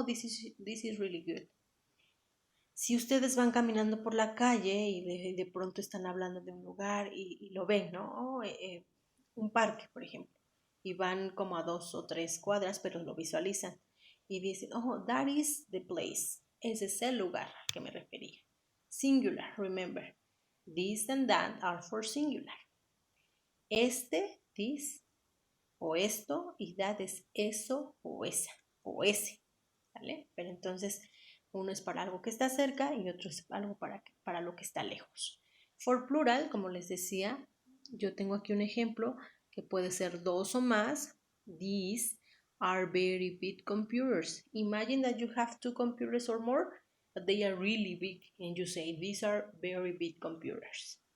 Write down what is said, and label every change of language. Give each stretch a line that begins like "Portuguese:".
Spanish: Oh, this is really good. Si ustedes van caminando por la calle y de pronto están hablando de un lugar y lo ven, ¿no? Oh, un parque, por ejemplo, y van como a 2 o 3 cuadras, pero lo visualizan y dicen, oh, that is the place. Ese es el lugar al que me refería.
English: Singular, remember. This and that are for singular.
Spanish: Este, this, o esto, y that es eso o esa, o ese, ¿vale? Pero entonces uno es para algo que está cerca y otro es algo para lo que está lejos. For plural, como les decía, yo tengo aquí un ejemplo que puede ser 2 o más.
English: These are very big computers. Imagine that you have 2 computers or more, but they are really big, and you say these are very big computers.